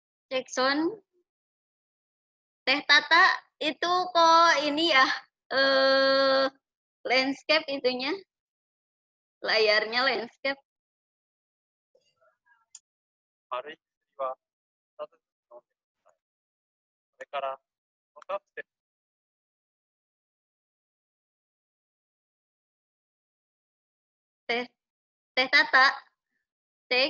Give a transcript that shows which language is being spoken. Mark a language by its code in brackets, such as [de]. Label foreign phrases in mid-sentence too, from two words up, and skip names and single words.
[id] Cek sound. Teh Tata itu kok ini ya, landscape itunya, layarnya landscape. [ja] 軽い薬は2つずつ飲んでください。それから、カプセル [id] Teh Tata, cek.